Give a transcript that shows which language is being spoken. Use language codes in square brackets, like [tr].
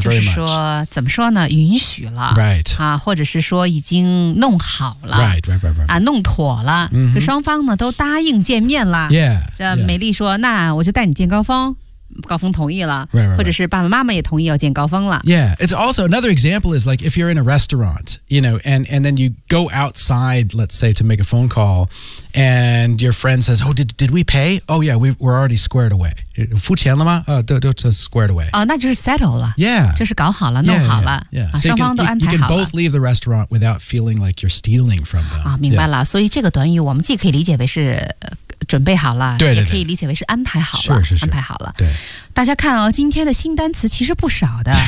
[zh] 就是说怎么说呢允许了 [en] right [zh] 啊或者是说已经弄好了 [en] right [zh] 啊弄妥了、 mm-hmm. 双方呢都答应见面了 [en] yeah [zh] 这美丽说那我就带你见高峰高峰同意了 [en] right. [zh] 或者是爸爸妈妈也同意要见高峰了 [en] Yeah, it's also another example is like if you're in a restaurant, you know, and then you go outside, let's say, to make a phone call, and your friend says, oh, did we pay? Oh, yeah, we're already squared away. [zh] 付钱了吗？都 [en] squared away. [zh] 那就是 settle 了 [en] Yeah. [zh] 就是搞好了弄好了 [en] yeah. [zh] 双方都安排好了 [en] You can both leave the restaurant without feeling like you're stealing from them. [zh] 明白了、yeah. 所以这个短语我们既可以理解为是准备好了对对对也可以理解为是安排好了是是是安排好了对大家看哦今天的新单词其实不少的